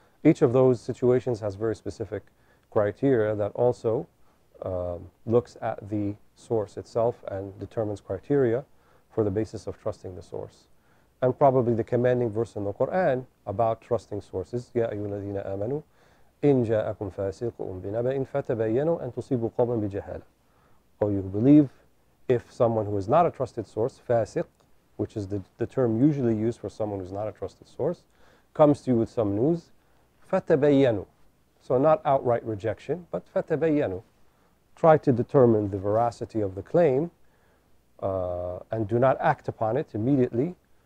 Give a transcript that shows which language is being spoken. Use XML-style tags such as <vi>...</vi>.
<en>Each of those situations has very specific criteria that also looks at the source itself and determines criteria for the basis of trusting the source. And probably the commanding verse in the Quran about trusting sources,</en> <ar>يَا أَيُّهَا الَّذِينَ آمَنُوا إِن جَاءَكُمْ فَاسِقٌ بِنَبَإٍ فَتَبَيَّنُوا أَن تُصِيبُوا قَوْمًا بِجَهَالَةٍ.</ar> <en>Or you believe, if someone who is not a trusted source, fasiq, which is the term usually used for someone who's not a trusted source, comes to you with some news, فَتَبَيَّنُوا. So not outright rejection, but فَتَبَيَّنُوا. Try to determine the veracity of the claim and do not act upon it immediately.</en>